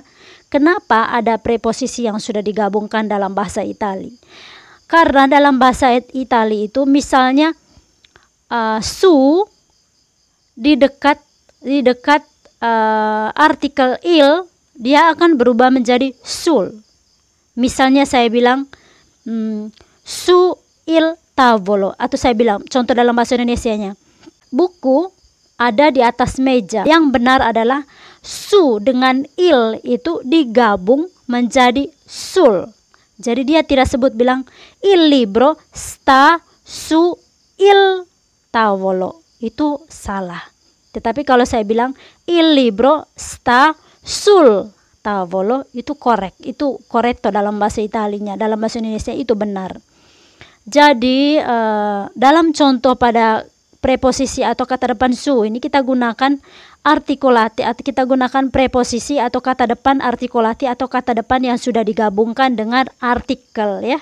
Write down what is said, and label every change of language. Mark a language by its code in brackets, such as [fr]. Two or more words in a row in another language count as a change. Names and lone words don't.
[id] Kenapa ada preposisi yang sudah digabungkan dalam bahasa Italia? Karena dalam bahasa Italia itu misalnya su di dekat artikel il, dia akan berubah menjadi sul. Misalnya saya bilang [it] su il tavolo, [id] atau saya bilang contoh dalam bahasa Indonesianya, buku ada di atas meja. Yang benar adalah su dengan il itu digabung menjadi sul. Jadi dia tidak sebut bilang [it] il libro sta su il tavolo, [id] itu salah. Tetapi kalau saya bilang [it] il libro sta sul tavolo, [id] itu correct, itu corretto dalam bahasa Italinya. Dalam bahasa Indonesia itu benar. Jadi dalam contoh pada preposisi atau kata depan su ini kita gunakan artikulati, atau kita gunakan preposisi atau kata depan artikulati atau kata depan yang sudah digabungkan dengan artikel, ya.